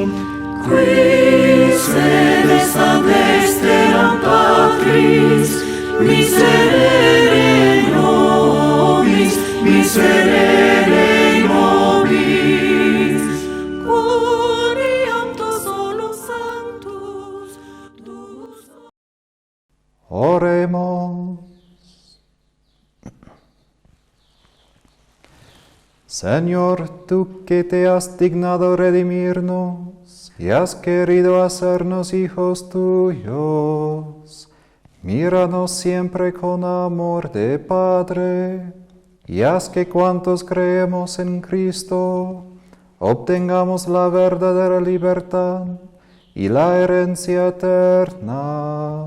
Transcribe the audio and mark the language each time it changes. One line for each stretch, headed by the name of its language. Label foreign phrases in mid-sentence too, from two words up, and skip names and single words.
Latin: Qui sedes ad dexteram Patris, miserere nobis, miserere nobis. Gloriam to solus sanctus, dus.
Spanish: Oremos. Señor, tú que te has dignado redimirnos y has querido hacernos hijos tuyos, míranos siempre con amor de Padre, y haz que cuantos creemos en Cristo obtengamos la verdadera libertad y la herencia eterna.